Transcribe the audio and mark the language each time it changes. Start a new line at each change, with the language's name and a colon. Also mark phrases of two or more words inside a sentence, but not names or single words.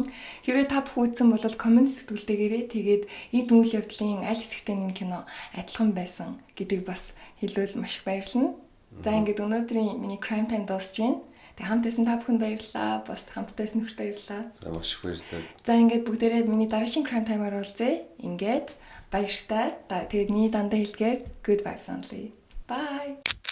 Mongolian: Хэрвээ та бүх үзсэн бол комент сэтгүүлтэйгээрээ тэгээд эд үйл явдлын аль хэсэгтээ энэ кино адилхан байсан гэдгийг бас хэлвэл маш их баярлалаа. За ингээд өнөөдрийн миний Crime Time дуусч байна. Тэг хамт байсан та бүхэнд баярлалаа. Бас хамтдаа байсан нөхөрт баярлалаа. Маш их баярлалаа. За ингээд бүгдээрээ миний дараагийн Crime Time-аар уулзъя. Ингээд баяртай. Тэгээд миний дандаа хэлгээр
English: good vibes only.
Mongolian: Bye.